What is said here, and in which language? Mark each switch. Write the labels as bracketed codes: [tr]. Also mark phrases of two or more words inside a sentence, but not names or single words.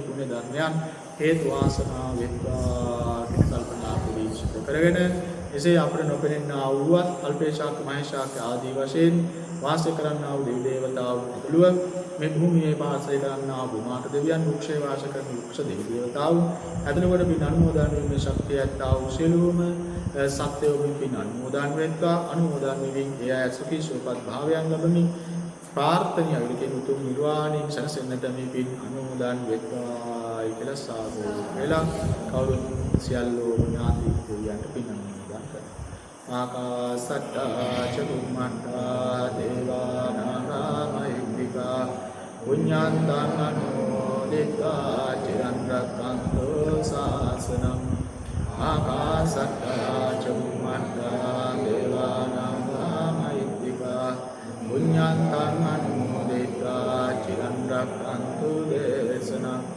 [si] පුණ්‍ය ධර්මයන් හේතු වාසනා වෙත්වා කියන කල්පනා පිළිසිත කරගෙන එසේ අපට නොපෙනෙනා වූවත් අල්පේශාක මහේශාක ආදී වශයෙන් වාසය කරන්නා වූ දෙවි දේවතාවුන් ඇතුළුව මේ භූමියේ වාසය කරන්නා වූ මාත දෙවියන් වෘක්ෂයේ වාසය කරන වෘක්ෂ දෙවි දේවතාවුන් ඇතුළුවට පින් අනුමෝදන් වීමේ ශක්තිය ඇත්තා වූ සියලුම සත්‍යෝමින් පින් අනුමෝදන් වෙත්වා. අනුමෝදන් වීමෙන් ඒ අය සුඛී සුවපත් භාවයන් ලැබමින් ප්‍රාර්ථනීය විදිහට උතුම් නිර්වාණයෙන් සැනසෙන්නට මේ පින් අනුමෝදන් වෙත්වා කියලා සාදු වෙලා කවුරුත් සියල්ලෝ ඥාති දෙවියන්ට පින් අනුමෝදන් කරනවා. [pi] ආකාසට්ටා චුම්මට්ටා දේවා නාග මහිද්దికා පුඤ්ඤන්තං අනුමෝදිතා චිරන් රක්ඛන්තු ශාසනං. ආකාසට්ටා චුම්මට්ටා දේවා නාග මහිද්దికා පුඤ්ඤන්තං අනුමෝදිතා චිරන් රක්ඛන්තු දේශනං.